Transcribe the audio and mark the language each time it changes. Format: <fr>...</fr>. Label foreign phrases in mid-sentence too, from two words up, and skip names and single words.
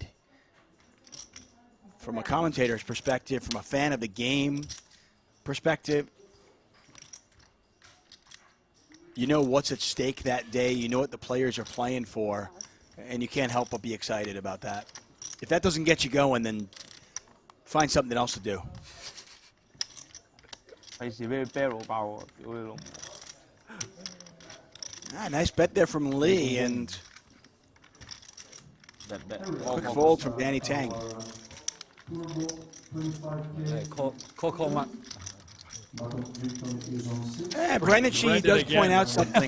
<en>From a commentator's perspective, from a fan of the game perspective, you know what's at stake that day. You know what the players are playing for, and you can't help but be excited about that. If that doesn't get you going, then find something else to do.</en> <yue>費事俾佢 barrel 爆我，屌你老母！</yue> <en>Ah, nice bet there from Lee, and Bet. quick fold from Danny Tang. Coco Mac. Brendan Sheehy does point out something.</en>